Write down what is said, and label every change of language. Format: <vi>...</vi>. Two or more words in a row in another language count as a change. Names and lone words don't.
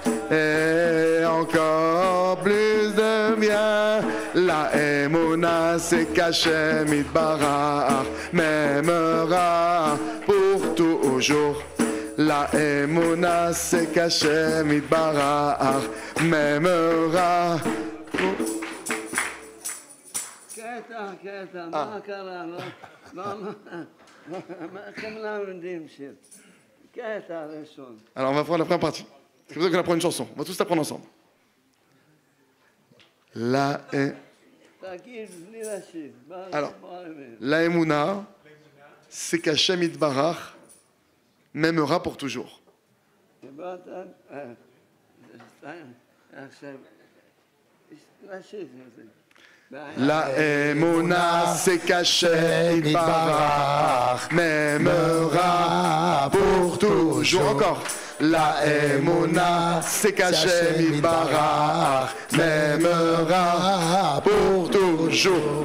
<fr>et encore plus de bien. La Emouna, c'est qu'</fr> <he>השם יתברך</he> <fr>m'aimera pour toujours. La Emouna, c'est qu'</fr> <he>השם יתברך</he> <fr>m'aimera.</fr> <he>קטע, מה קרה? איך לומדים שיר? קטע ראשון.</he> <fr>Alors on va prendre la première partie. C'est pour ça qu'on apprend une chanson. On va tous l'apprendre ensemble.</fr> <he>תגיד בלי לשיר.</he> <fr>Alors, la Emouna, c'est qu'</fr> <he>השם יתברך</he> <fr>m'aimera pour toujours.</fr> <he>דיברת עכשיו, לשיר את זה.</he> <fr>La Emouna, c'est qu'</fr> <he>השם יתברך</he> <fr>m'aimera pour toujours. Encore. La Emouna, c'est qu'</fr> <he>השם יתברך</he> <fr>m'aimera pour toujours.</fr>